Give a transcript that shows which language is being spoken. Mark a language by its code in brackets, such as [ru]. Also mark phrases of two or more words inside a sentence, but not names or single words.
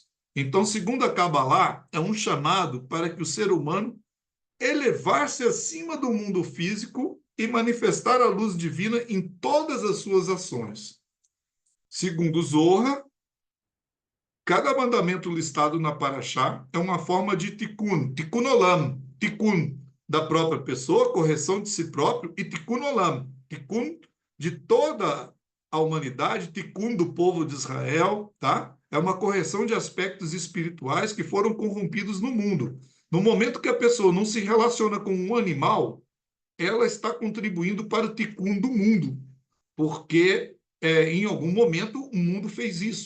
[pt] Então, segundo a Kabbalah, é um chamado para que o ser humano elevar-se acima do mundo físico e manifestar a luz divina em todas as suas ações. Segundo Zohar, cada mandamento listado na Parashá é uma forma de [he] תיקון עולם, [pt] tikkun da própria pessoa, correção de si próprio, e [he] תיקון עולם, [pt] tikkun de toda a humanidade, tikkun do povo de Israel, tá? É uma correção de aspectos espirituais que foram corrompidos no mundo. No momento que a pessoa não se relaciona com um animal, ela está contribuindo para o tikkun do mundo, porque em algum momento o mundo fez isso.